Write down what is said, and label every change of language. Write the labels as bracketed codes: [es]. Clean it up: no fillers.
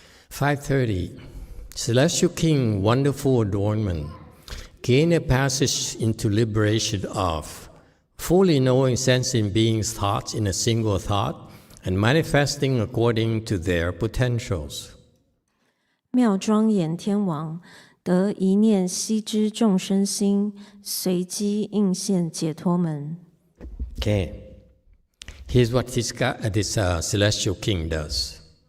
[en] "530. Celestial King, wonderful adornment, gain a passage into liberation of fully knowing sensing beings' thoughts in a single thought and manifesting according to their potentials." [zh] 妙庄严天王，得一念悉知众生心，随机应现解脱门。 [en] Okay, here's what this celestial king does.